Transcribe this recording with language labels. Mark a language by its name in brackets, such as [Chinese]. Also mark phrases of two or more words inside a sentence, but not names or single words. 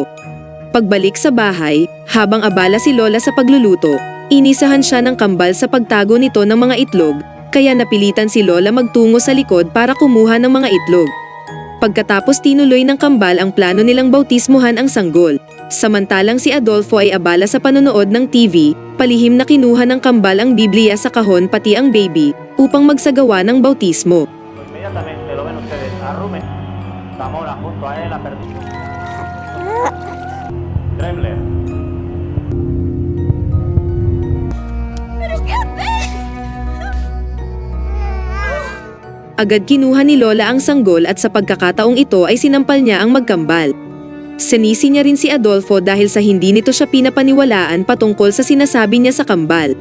[Filipino] Pagbalik sa bahay, habang abala si Lola sa pagluluto, inisahan siya ng kambal sa pagtago nito ng mga itlog, kaya napilitan si Lola magtungo sa likod para kumuha ng mga itlog. Pagkatapos tinuloy ng kambal ang plano nilang bautismuhan ang sanggol. Samantalang si Adolfo ay abala sa panonood ng TV, palihim na kinuha ng kambal ang Biblia sa kahon pati ang baby, upang magsagawa ng bautismo. [Spanish] Inmediatamente lo ven ustedes a Rumen, Zamora junto a él, a Perdido. Dremler. [Filipino] Agad kinuha ni Lola ang sanggol at sa pagkakataong ito ay sinampal niya ang magkambal. Sinisi niya rin si Adolfo dahil sa hindi nito siya pinapaniwalaan patungkol sa sinasabi niya sa kambal.